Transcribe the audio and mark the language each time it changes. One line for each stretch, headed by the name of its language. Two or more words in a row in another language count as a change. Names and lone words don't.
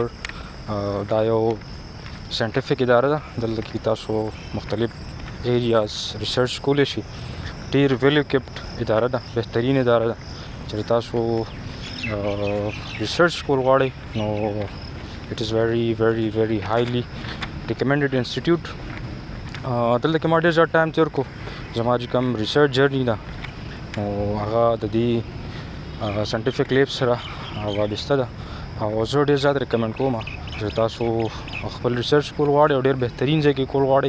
Pashto: دا یو ساینټیفیک اداره ده. دلته کې تاسو مختلف
English: areas research
Pashto: کولی شي. ډېر
English: well equipped
Pashto: اداره ده، بهترین اداره ده چې تاسو ریسرچ کول غواړئ نو
English: it is very highly recommended institute.
Pashto: دلته کې ما ډېر زیات ټایم تېر کړو. زما چې کوم
English: research journey
Pashto: ده نو هغه د دې ساینټیفیک لیب سره وابسته ده او زه ډېر زیات ریکمنډ کوم چې تاسو خپل ریسرچ کول غواړئ او ډېر بهترین ځای کې کول غواړئ.